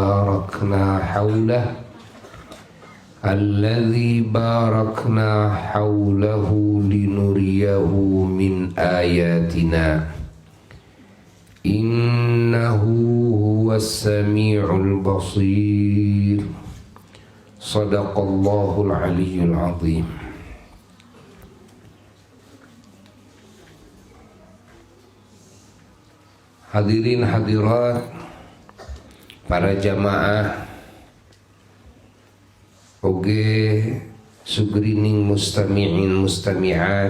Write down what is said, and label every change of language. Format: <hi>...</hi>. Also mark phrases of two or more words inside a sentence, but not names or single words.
<ar>باركنا حوله لنريه من آياتنا إنه هو السميع البصير. صدق الله العلي العظيم. حاضرين حاضرات,</ar> <su>para jamaah oge sugrining</su> <ar>مستمعين مستمعات</ar>